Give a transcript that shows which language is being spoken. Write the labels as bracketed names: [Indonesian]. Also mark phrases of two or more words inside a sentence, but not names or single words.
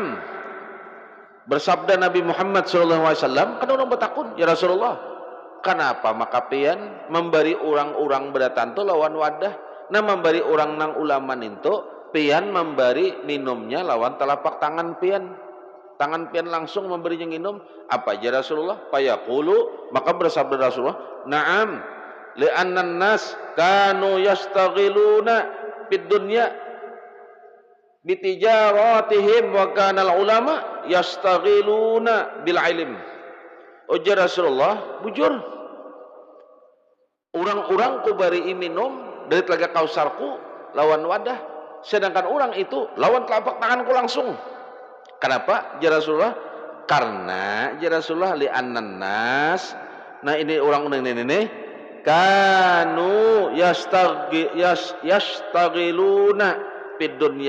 [Banjar] Bersabda Nabi Muhammad SAW, kan orang bertakun, ya Rasulullah, kenapa maka pian memberi orang-orang beratan tu lawan wadah, nah memberi orang nang ulaman itu pian memberi minumnya lawan telapak tangan pian langsung memberinya minum. Apa aja Rasulullah? Fayaqulu, maka bersabda Rasulullah, [Arabic] نعم لأن الناس كانوا يشتغلون في الدنيا بتجارتهم وكان العلماء يشتغلون بالعلم. [Banjar] Ujar Rasulullah, bujur orang-orang ku bari minum dari telaga Kausarku lawan wadah, sedangkan orang itu lawan telapak tanganku langsung. Kenapa? Ya Rasulullah, karena ya Rasulullah [Arabic] لأن الناس, [Banjar] nah ini orang ini [Arabic] كانوا يشتغلون في الدنيا.